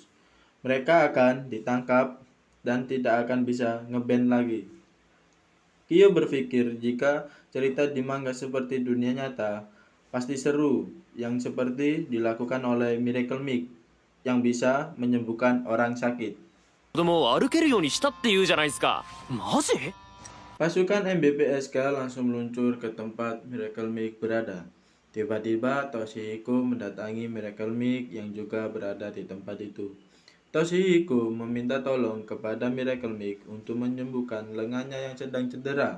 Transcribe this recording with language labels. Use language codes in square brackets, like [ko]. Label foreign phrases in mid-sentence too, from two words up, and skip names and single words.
[id] Mereka akan ditangkap dan tidak akan bisa ngeband lagi. Kyo berpikir jika cerita di manga seperti dunia nyata pasti seru yang seperti dilakukan oleh Miracle Mix yang bisa menyembuhkan orang sakit. [ja] 子供を歩けるようにしたって言うじゃないですか。マジ？ [id] Pasukan MBPSK langsung meluncur ke tempat Miracle Mix berada. Tiba-tiba Toshihiko mendatangi Miracle Mix yang juga berada di tempat itu. Toshihiko meminta tolong kepada Miracle Mix untuk menyembuhkan lengannya yang sedang cedera.